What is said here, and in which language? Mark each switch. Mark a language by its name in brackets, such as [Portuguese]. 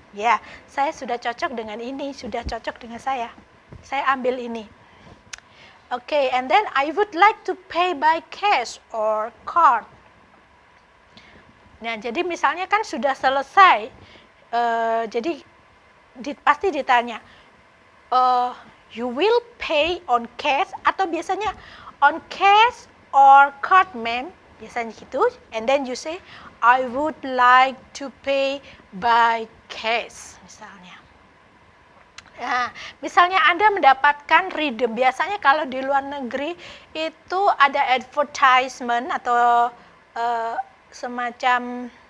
[Indonesian] Ya, saya sudah cocok dengan ini, sudah cocok dengan saya. Saya ambil ini. [English] Okay, and then I would like to pay by cash or card. [Indonesian] Nah, jadi misalnya kan sudah selesai, jadi pasti ditanya, [English] you will pay on cash [Indonesian] atau biasanya [English] on cash or card, ma'am, [Indonesian] biasanya gitu. [English] And then you say, I would like to pay by cash, misalnya. [Indonesian] Nah, misalnya Anda mendapatkan redeem, biasanya kalau di luar negeri itu ada advertisement atau semacam